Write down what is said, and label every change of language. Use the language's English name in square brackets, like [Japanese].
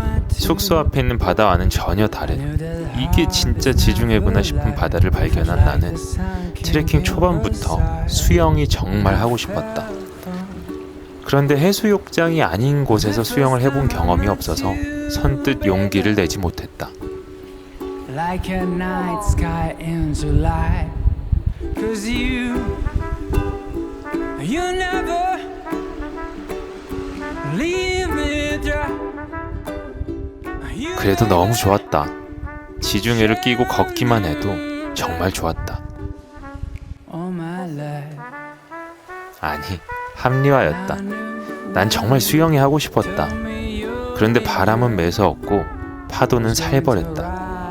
[Korean] 숙소 앞에 있는 바다와는 전혀 다른 이게 진짜 지중해구나 싶은 바다를 발견한 나는 트레킹 초반부터 수영이 정말 하고 싶었다. 그런데 해수욕장이 아닌 곳에서 수영을 해본 경험이 없어서 선뜻 용기를 내지 못했다. [English] Like a night sky in July. Cause you never leave me dry. [Korean] 그래도 너무 좋았다. 지중해를 끼고 걷기만 해도 정말 좋았다. [English] All my life. [Korean] 아니, 합리화였다. 난 정말 수영이 하고 싶었다. 그런데 바람은 매서웠고 파도는 살벌했다.